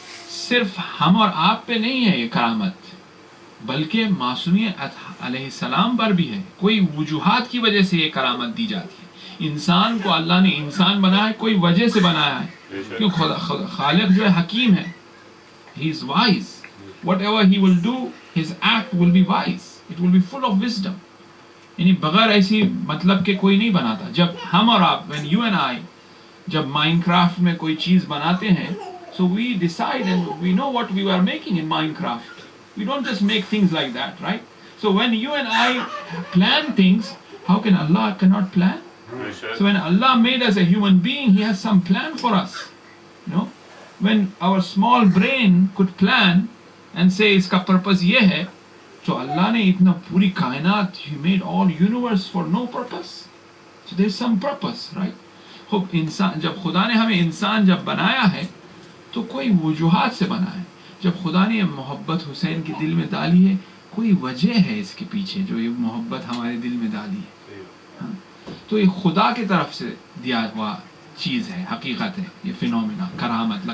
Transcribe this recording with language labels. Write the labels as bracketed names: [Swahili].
[Urdu] صرف ہم اور آپ پہ نہیں ہے یہ کرامت، بلکہ معصومی علیہ السلام پر بھی ہے. کوئی وجوہات کی وجہ سے یہ کرامت دی جاتی ہے. انسان کو اللہ نے انسان بنایا ہے، کوئی وجہ سے بنایا ہے، کیوں خالق جو ہے حکیم ہے. [English] He is wise. Whatever he will do, his act will be wise. It will be full of wisdom. [Urdu] یعنی بغیر ایسی مطلب کہ کوئی نہیں بناتا. جب ہم اور آپ [English] when you and I [Urdu] جب مائنڈ کرافٹ میں کوئی چیز بناتے ہیں، [English] so we decide and we know what we are making in Minecraft. We don't just make things like that, right? So when you and I plan things, how can Allah cannot plan? So when Allah made us a human being, He has some plan for us. You know, when our small brain could plan and say [Urdu] iska purpose ye hai, [English] so [Urdu] Allah ne itna puri kainat, [English] He made all universe for no purpose. So there is some purpose, right? [Urdu] خوب انسان جب خدا نے ہمیں انسان جب بنایا ہے تو کوئی وجوہات سے بنا ہے. جب خدا نے یہ محبت حسین کے دل میں ڈالی ہے، کوئی وجہ ہے اس کے پیچھے جو یہ محبت ہمارے دل میں ڈالی ہے. تو یہ خدا کی طرف سے دیا ہوا چیز ہے، حقیقت ہے، یہ فینومینا کرامت.